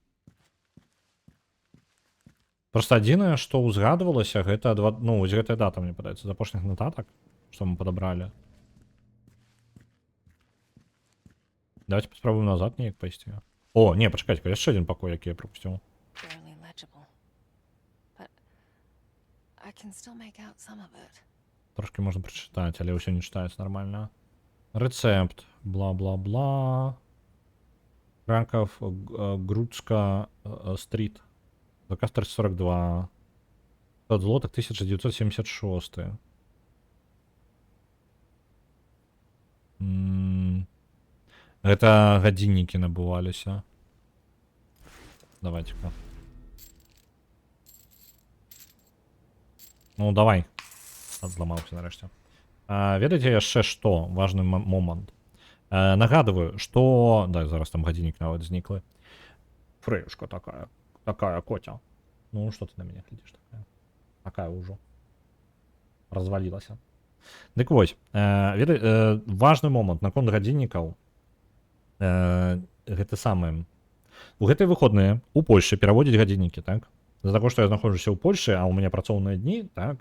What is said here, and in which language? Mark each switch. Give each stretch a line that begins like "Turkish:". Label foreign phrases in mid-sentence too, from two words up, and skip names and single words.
Belarusian: Просто адзінае, што ўзгадвалася, гэта ну, вось гэтая дата, мне падаецца, з апошніх нататак, што мы падабралі. Давайте паспрабуем назад неяк пайсці. О, не, пачакайце, яшчэ адзін пакой, які я прапусціў.
English: Barely legible. But I can still make out some of it.
Belarusian: Трошки можна прачытаць, але ўсё не чытаецца нармальна. Рэцэпт, бла-бла-бла. Краков, Грудска, стрит. Заказ 342. 500 злотых, 1976. Это гадзіннікі набываліся.
Russian: Давайте-ка. Ну, давай.
Belarusian: Зламаўся нарэшце. Ведаеце яшчэ што? Важны момант.
Russian: Нагадываю, что...
Belarusian: Да, зараз там гадзіннік нават зніклы. Фрэюшка такая. Такая котя. Ну,
Russian: что ты на меня глядишь такая?
Belarusian: Такая ўжо. Развалілася. Дык вось. Важны момант наконт гадзіннікаў. Гэта самае. У гэтыя выходныя у Польшы пераводзяць гадзіннікі, так? З-за таго, што я знаходжуся ў Польшы, а ў мяне працоўныя дні, так?